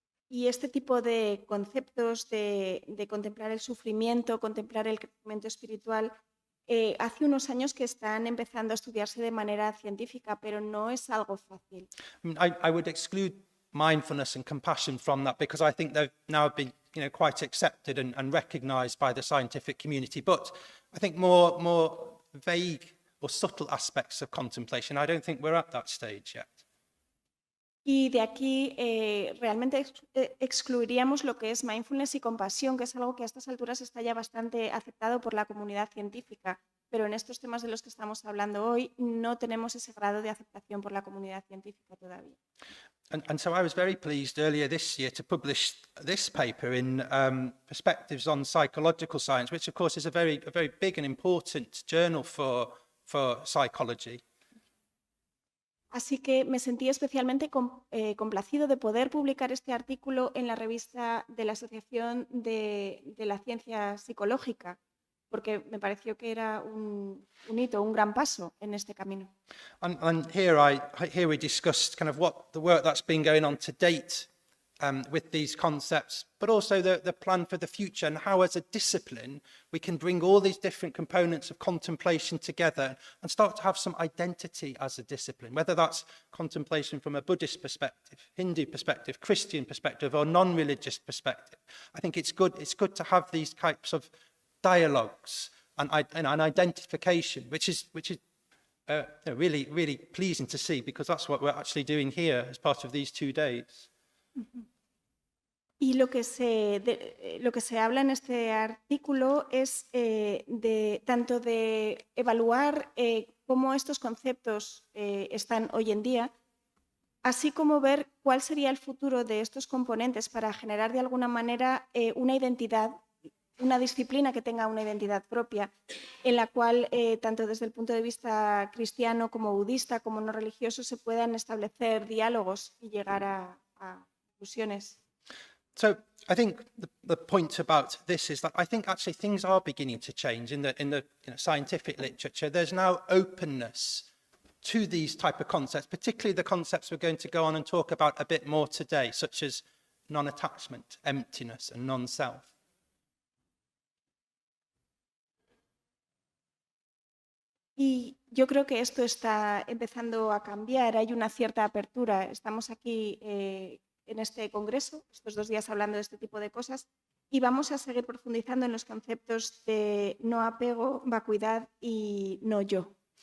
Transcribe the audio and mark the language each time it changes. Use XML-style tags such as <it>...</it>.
<es>Y este tipo de conceptos de contemplar el sufrimiento, contemplar el crecimiento espiritual, hace unos años que están empezando a estudiarse de manera científica, pero no es algo fácil.</es> <en>I would exclude mindfulness and compassion from that, because I think they've now been quite accepted and recognized by the scientific community. But I think more vague or subtle aspects of contemplation, I don't think we're at that stage yet.</en> <es>Y de aquí realmente excluiríamos lo que es mindfulness y compasión, que es algo que a estas alturas está ya bastante aceptado por la comunidad científica, pero en estos temas de los que estamos hablando hoy no tenemos ese grado de aceptación por la comunidad científica todavía.</es> <en>And so I was very pleased earlier this year to publish this paper in Perspectives on Psychological Science, which of course is a very big and important journal for psychology.</en> <es>Así que me sentí especialmente complacido de poder publicar este artículo en la revista de la Asociación de la Ciencia Psicológica, porque me pareció que era un hito, un gran paso en este camino.</es> <en>And here we discussed kind of what the work that's been going on to date with these concepts, but also the plan for the future, and how as a discipline we can bring all these different components of contemplation together and start to have some identity as a discipline, whether that's contemplation from a Buddhist perspective, Hindu perspective, Christian perspective, or non-religious perspective. I think it's good to have these types of dialogues and identification, which is really pleasing to see, because that's what we're actually doing here as part of these 2 days.</en> <es>Y lo que se habla en este artículo es tanto de evaluar cómo estos conceptos están hoy en día, así como ver cuál sería el futuro de estos componentes para generar de alguna manera una identidad, una disciplina que tenga una identidad propia, en la cual tanto desde el punto de vista cristiano como budista como no religioso se puedan establecer diálogos y llegar a conclusiones.</es> <en>So I think the point about this is that I think actually things are beginning to change in the scientific literature. There's now openness to these type of concepts, particularly the concepts we're going to go on and talk about a bit more today, such as non-attachment, emptiness, and non-self.</en> <es>Y yo creo que esto está empezando a cambiar, hay una cierta apertura. Estamos aquí en este congreso, estos 2 días hablando de este tipo de cosas, y vamos a seguir profundizando en los conceptos de no apego, vacuidad y no yo.</es>